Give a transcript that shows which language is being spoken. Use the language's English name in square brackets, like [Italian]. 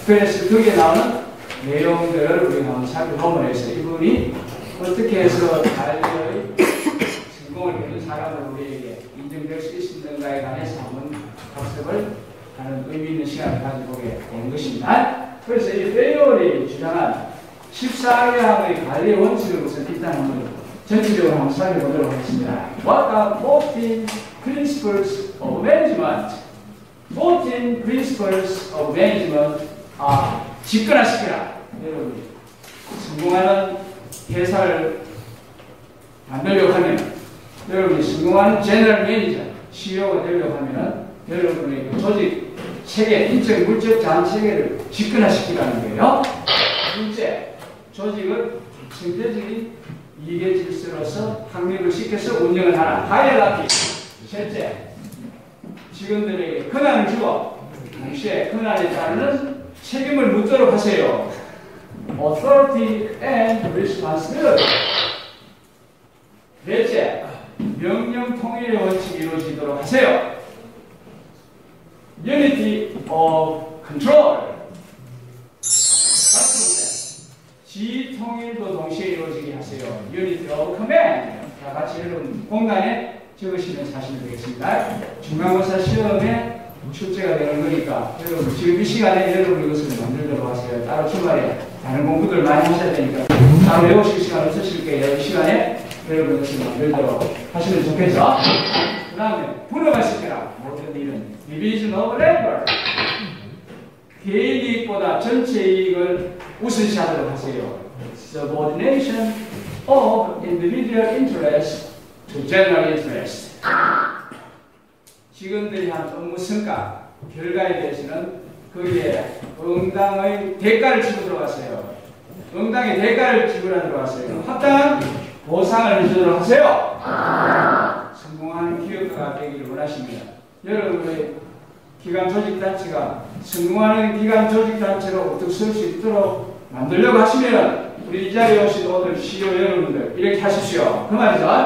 [Korean] 그래서 거기에 나오는 내용들을 우리가 한번 살펴보면 해서 이분이 어떻게 해서 관리의 성공을 이룬 사람으로 우리에게 인정될 수 있었는가에 관해서 한번 학습을 하는 의미 있는 시간을 가지보게 된 것입니다. 그래서 이 페이올이 주장한 14개 항의 관리 원칙을 우선 일단 한번 전체적으로 한번 살펴보도록 하겠습니다. [English] What are 14 principles of management? 14 principles of management are [Korean] 집권화시키라. 여러분이 성공하는 회사를 만들려고 하면, 여러분이 성공하는 제너럴 매니저, CEO가 되려고 하면 여러분의 조직 체계, 인적, 물적, 자원 체계를 집권화시키라는 거예요. 둘째, 조직을 전체적인 이익의 질서로서 확립을 시켜서 운영을 하라. 하이라키. 셋째, 직원들에게 권한을 주고 동시에 권한에 따르는 책임을 묻도록 하세요. [English] Authority and responsibility. [Korean] 넷째, 명령 통일의 원칙이 이루어지도록 하세요. [English] Unity of control. [Korean] 지통일도 동시에 이루어지게 하세요. [English] Unity of Command. [Korean] 자, 같이 여러분 공간에 적으시면서 하시면 되겠습니다. 중간고사 시험에 출제가 되는 거니까 여러분 지금 이 시간에 여러분 이것을 만들도록 하세요. 따로 주말에 다른 공부들 많이 하셔야 되니까 따로 외우실 시간 없으실 거예요. 이 시간에 여러분 이것을 만들도록 하시면 좋겠죠. 그 다음에 분업을 시켜라. 모든 일은 [English] Division of Labor. [Korean] 개인 이익보다 전체 이익을 우선시하도록 하세요. [English] Subordination of individual interest to general interest. [Korean] 직원들이 한 업무 성과, 결과에 대해서는 거기에 응당의 대가를 지불하도록 하세요. 응당의 대가를 지불하도록 하세요. 합당한 보상을 해주도록 하세요. 성공하는 기업가가 되기를 원하십니다. 여러분의 기관 조직 단체가 성공하는 기관 조직 단체로 어떻게 쓸 수 있도록 만들려고 하시면 우리 이 자리에 오신 오늘 CEO 여러분들 이렇게 하십시오. 그 말이죠.